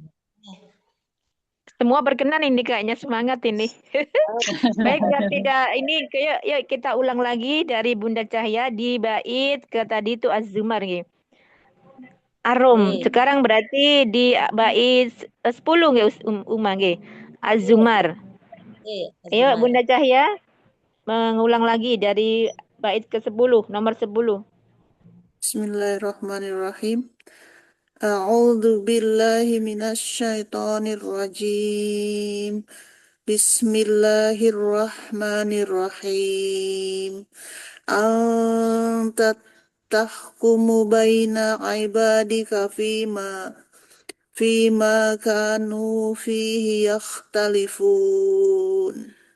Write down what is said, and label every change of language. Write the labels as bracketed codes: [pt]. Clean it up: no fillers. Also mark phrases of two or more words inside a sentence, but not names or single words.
[id] Semua berkenan ini kayaknya, semangat ini. Baik, yang tidak ini kayak yuk kita ulang lagi dari Bunda Cahya di bait ke tadi itu Az-Zumar nggih. Arum. Sekarang berarti di bait 10 nggih Uma nggih. Az-Zumar. Ayo Bunda Cahya mengulang lagi dari bait ke-10, nomor 10. [ar] بسم الله الرحمن الرحيم. أعوذ بالله من الشيطان الرجيم. بسم الله الرحمن الرحيم. أنت تحكم بين عبادك فيما كانوا فيه يختلفون.